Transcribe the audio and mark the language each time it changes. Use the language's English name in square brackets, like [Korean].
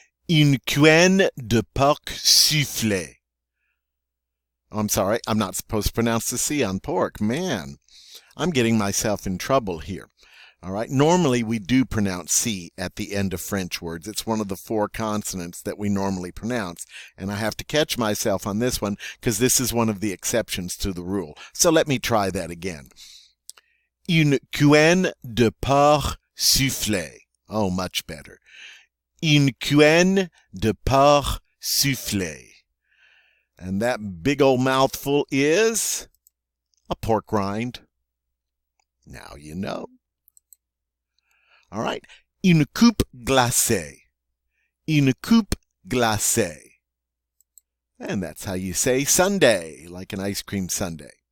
[French] Une queue de porc soufflé. [English] Oh, I'm sorry, I'm not supposed to pronounce the C on pork. Man, I'm getting myself in trouble here. All right, normally we do pronounce C at the end of French words. It's one of the 4 consonants that we normally pronounce. And I have to catch myself on this one because this is one of the exceptions to the rule. So let me try that again. [French] Une queue de porc soufflé. [English] Oh, much better. [French] Une queue de porc soufflé. [English] And that big old mouthful is a pork rind. Now you know. All right. [French] Une coupe glacée. Une coupe glacée. [English] And that's how you say sundae, like an ice cream sundae.